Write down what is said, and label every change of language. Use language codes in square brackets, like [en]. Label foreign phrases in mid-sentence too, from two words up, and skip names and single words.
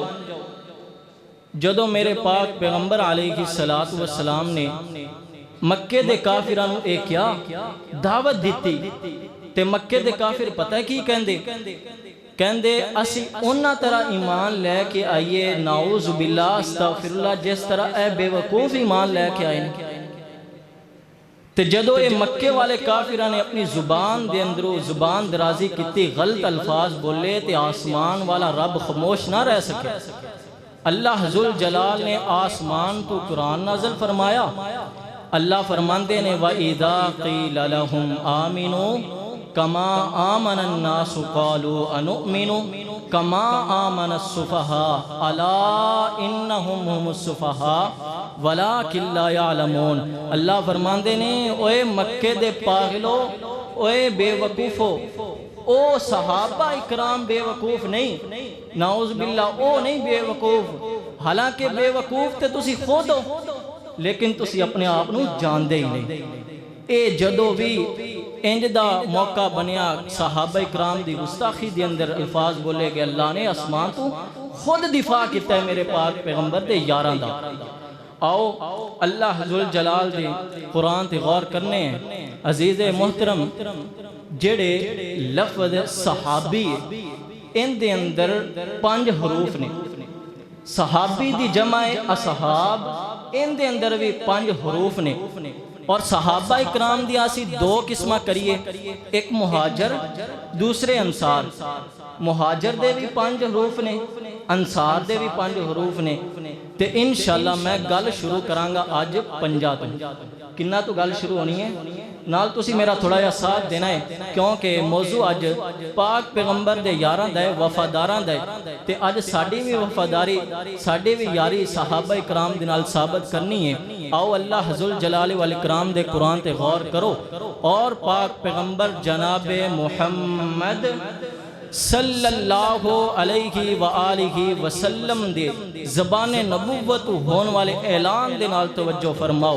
[pa] جدو میرے پاک پیغمبر علیہ السلام نے مکے دے کافران اے کیا دعوت دیتی، تے مکے دے کافر پتہ ہے کی کہندے اسی انہاں طرح ایمان لے کے آئیے، [ar] نعوذ باللہ استغفر اللہ، [pa] جس طرح اے بے وقوف ایمان لے کے آئے۔ تے جدو اے مکے والے کافران نے اپنی زبان دے اندرو زبان درازی کیتی، غلط الفاظ بولے، تے آسمان والا رب خاموش نہ رہ سکے۔ اللہ ذو الجلال نے آسمان تو قرآن نازل فرمایا، اللہ فرماندے نے [ar] وَإِذَا قِيلَ لَهُمْ آمِنُوا كَمَا آمَنَ النَّاسُ قَالُوا أَنُؤْمِنُ كَمَا آمَنَ السُّفَهَاءُ أَلَا إِنَّهُمْ هُمُ السُّفَهَاءُ وَلَكِنْ لَا يَعْلَمُونَ۔ [pa] اللہ فرماندے نے اوے مکے دے پاگلو، اوے بے وقوفو، او صحابہ اکرام بے وقوف نہیں، [ar] نعوذ باللہ [pa] او نہیں بے وقوف، حالانکہ بے وقوف تے تسی خود ہو، لیکن تسی اپنے آپ نو جان دے ہی نہیں۔ اے جدو بھی انج دا موقع بنیا صحابہ اکرام دی گستاخی دی اندر الفاظ بولے گئے، اللہ نے آسمان تو خود دفاع کیتا ہے میرے پاک پیغمبر دے یاراں دا۔ آؤ اللہ ذو الجلال دے قرآن تے غور کرنے ہیں۔ عزیز محترم، جڑے لفظ صحابی ان دے اندر 5 حروف نے، صحابی دی جمع اصحاب ان دے اندر بھی 5 حروف نے، اور صحابہ اکرام دی آسی 2 قسمہ کریے، ایک مہاجر دوسرے انصار۔ مہاجر دے بھی 5 حروف نے، انصار دے بھی 5 حروف نے، تے انشاءاللہ میں گل شروع کرانگا آج 5 تو۔ کنہ تو گل شروع ہونی ہے، نال تسی میرا تھوڑا یا ساتھ دینا ہے، کیونکہ موضوع آج پاک پیغمبر دے یاراں دے وفاداراں دے، تے آج ساڑی بھی وفاداری، ساڑی بھی یاری صحابہ اکرام دے نال ثابت کرنی ہے۔ آؤ اللہ ذو الجلال والاکرام دے قرآن تے غور کرو، اور پاک پیغمبر جناب محمد [ar] صلی اللہ علیہ وآلہ وسلم [pa] دے زبان نبوت ہون والے اعلان دے نال توجہ فرماؤ۔